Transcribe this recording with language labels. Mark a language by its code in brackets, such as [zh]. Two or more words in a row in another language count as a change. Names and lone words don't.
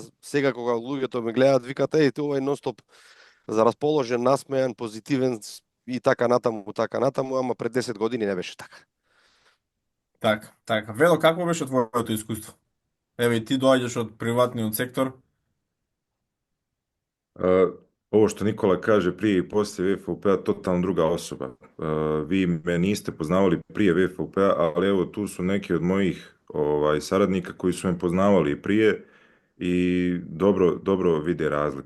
[mk] Сега кога луѓето ме гледаат, викат, ова е нонстоп за расположен, насмејан, позитивен и така натаму, ама пред 10 години не беше така. Така. Вело, какво беше твоето искуство? Еве, и ти доаѓаш од приватниот сектор. [bs] Ovo što Nikola kaže prije i poslije VFUP-a, totalno druga osoba. Vi me niste poznavali prije VFUP-a, ali evo tu su neki od mojih saradnika koji su me poznavali i prije i dobro vide razliku.